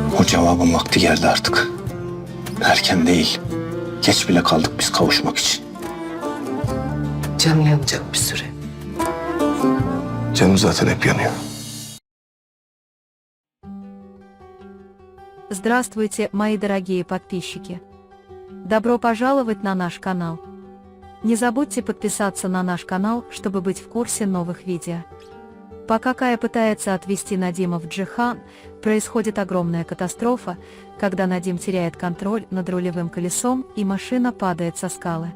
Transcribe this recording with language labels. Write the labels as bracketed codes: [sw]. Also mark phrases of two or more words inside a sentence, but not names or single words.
[tr] Cevabın vakti geldi artık. Erken değil. Geç bile kaldık biz kavuşmak için. Canım yanacak bir süre. Canım zaten hep yanıyor. [ru] Здравствуйте, мои дорогие подписчики! Добро пожаловать на наш канал! Не забудьте подписаться на наш канал, чтобы быть в курсе новых видео. Пока Кая пытается отвезти Надима в Джихан, происходит огромная катастрофа, когда Надим теряет контроль над рулевым колесом и машина падает со скалы.